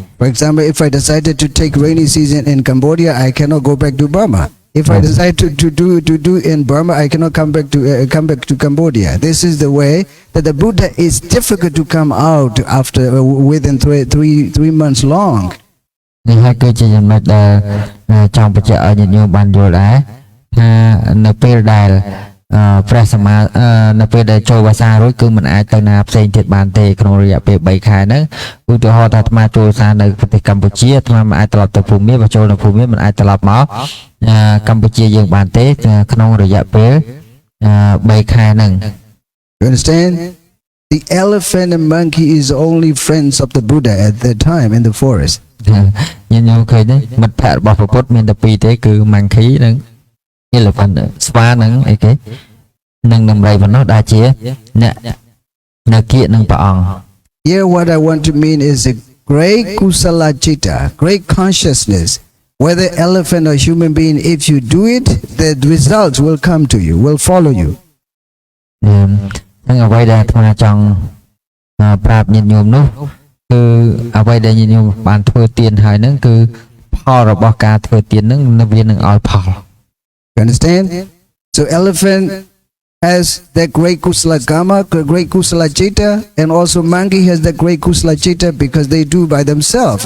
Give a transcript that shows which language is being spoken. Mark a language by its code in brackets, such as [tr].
[en] For example, if I decided to take rainy season in Cambodia, I cannot go back to Burma. If I decide to do in Burma, I cannot come back to Cambodia. This is the way that the Buddha is difficult to come out after within 3 months long. [km] នេះហើយគឺជាចំណុចដែលចង់បញ្ជាក់ឲ្យញាតិញោមបានយល់ដែរថានៅពេលដែលព្រះសម្មានៅពេលដែលចូលវស្សារួចគឺមិនអាចទៅណាផ្សេងទៀតបានទេក្នុងរយៈពេល3ខែហ្នឹងឧទាហរណ៍ថាអាត្មាចូលវស្សានៅប្រទេសកម្ពុជាអាត្មាមិនអាចត្រឡប់ទៅភូមិបើចូលនៅភូមិមិនអាចត្រឡប់មកកម្ពុជាយើងបានទេក្នុងរយៈពេល3ខែហ្នឹង [en] You understand? The elephant and monkey is only friends of the Buddha at that time in the forest. [km] ញាតិញោមឃើញទេមិត្តភក្តិរបស់ព្រះពុទ្ធមានតែពីរទេគឺ monkey និង elephant ស្វានិងអីគេនិងដំរីប៉ុណ្ណោះដែលជាអ្នកនៅគៀកនឹងព្រះអង្គ [en] Here what I want to mean is a great kusala citta, great consciousness. Whether elephant or human being, if you do it, the results will come to you, will follow you. [km] ហ្នឹងអ្វីដែលអាត្មាចង់ប្រាប់ញាតិញោមនោះគឺអ្វីដែលញាតិញោមបានធ្វើទានហើយហ្នឹងគឺផលរបស់ការធ្វើទានហ្នឹងវានឹងឲ្យផល [en] You understand? So elephant has that great kusala karma, great kusala citta, and also monkey has that great kusala citta because they do by themselves.